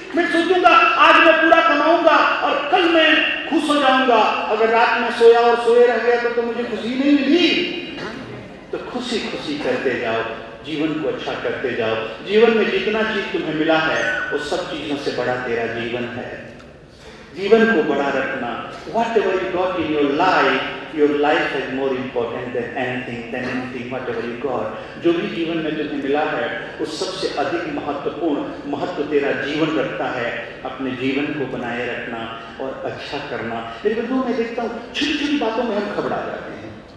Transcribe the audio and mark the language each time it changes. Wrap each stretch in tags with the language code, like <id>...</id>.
<hi>मैं सोचूंगा आज मैं पूरा कमाऊंगा और कल मैं खुश हो जाऊंगा। अगर रात में सोया और सोए रह गया तो मुझे खुशी नहीं मिली। तो खुशी खुशी करते जाओ, जीवन को अच्छा करते जाओ। जीवन में जितना चीज तुम्हें मिला है वो सब चीजों से बड़ा तेरा जीवन है। जीवन को बड़ा रखना।</hi> <en>Whatever you got in your life is more important than anything, whatever you got.</en> <hi>जो भी जीवन में तुम्हें मिला है उस सबसे अधिक महत्वपूर्ण महत्व तेरा जीवन रखता है। अपने जीवन को बनाए रखना और अच्छा करना। मेरे बंधुओं, मैं देखता हूँ छोटी छोटी बातों में हम घबरा जाते हैं।</hi>